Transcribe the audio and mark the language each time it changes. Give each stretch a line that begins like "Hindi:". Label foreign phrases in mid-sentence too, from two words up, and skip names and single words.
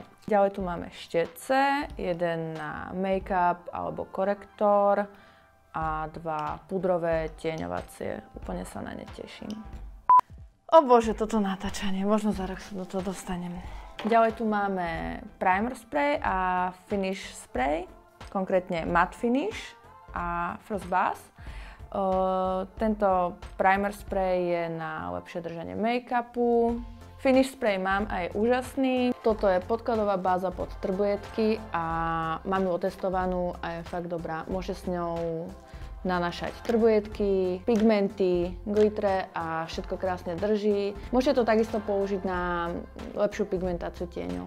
Slovak: Ďalej tu máme štece, jeden na make-up alebo korektor a 2 pudrové tieňovacie. Úplne sa na ne teším. O bože, toto natáčanie, možno za rok sa do toho dostanem. Ďalej tu máme
English: primer spray
Slovak: a
English: finish spray,
Slovak: konkrétne
English: matte finish
Slovak: a
English: first buzz.
Slovak: Tento
English: primer spray
Slovak: je na lepšie držanie make-upu.
English: Finish spray
Slovak: mám a je úžasný. Toto je podkladová báza pod trbujetky a mám ju otestovanú a je fakt dobrá. Môžete s ňou nanášať trbujetky, pigmenty, glitre a všetko krásne drží. Môžete to takisto použiť na lepšiu pigmentáciu tieňov.